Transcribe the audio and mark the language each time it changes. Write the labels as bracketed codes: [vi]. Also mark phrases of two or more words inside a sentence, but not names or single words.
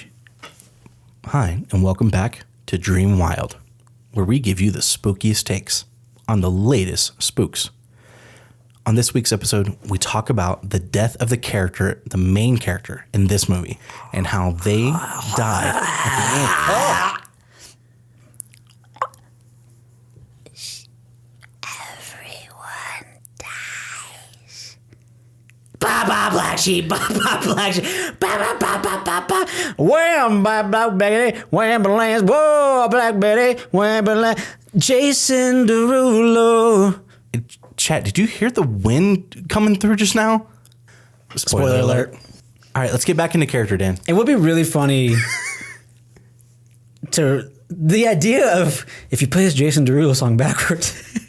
[en] Hi, and welcome back to Dream Wild, where we give you the spookiest takes on the latest spooks. On this week's episode, we talk about the death of the main character in this movie, and how they die at the end. Oh. Ba ba black sheep, ba ba black sheep, ba ba ba ba ba ba. Wham, ba black Betty, wham, balance, whoa, black Betty, wham, balance. Jason Derulo. Chat, did you hear the wind coming through just now? Spoiler alert. All right, let's get back into character, Dan. It would be really funny to the idea of if you play this Jason Derulo song backwards.